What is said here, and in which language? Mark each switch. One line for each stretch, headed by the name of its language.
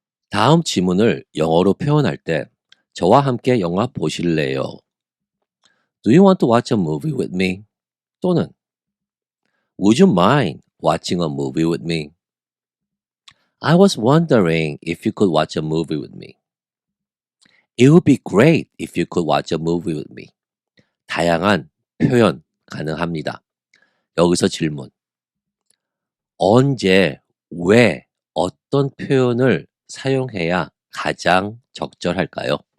Korean: 다음 지문을 영어로 표현할 때 저와 함께 영화 보실래요?
English: Do you want to watch a movie with me? 또는 Would you mind watching a movie with me? I was wondering if you could watch a movie with me. It would be great if you could watch a movie with me.
Korean: 다양한 표현 가능합니다. 여기서 질문. 언제, 왜, 어떤 표현을 사용해야 가장 적절할까요?